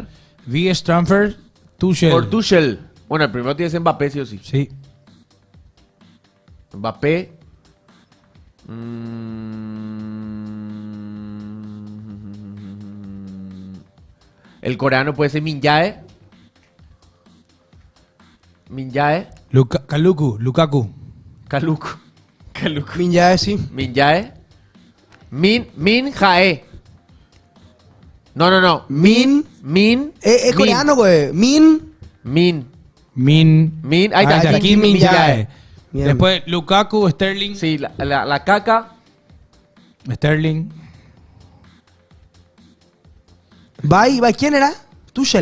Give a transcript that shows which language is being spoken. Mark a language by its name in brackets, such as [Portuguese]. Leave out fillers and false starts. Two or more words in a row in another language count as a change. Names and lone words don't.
[Spanish] V. Stanford, Tuchel. Por Tuchel. Bueno, el primero tiene que ser Mbappé, sí o sí. Sí. Mbappé. El coreano puede ser Min-jae. Min-jae. Lukaku. Kaluku. Min-jae, sí. Min-jae. Min-jae. No. Min. Es coreano, güey. Min. Ahí está. Kim Min-jae. Bien. Después Lukaku, Sterling. Sí, la caca. Sterling. Bye. ¿Quién era? Tuchel.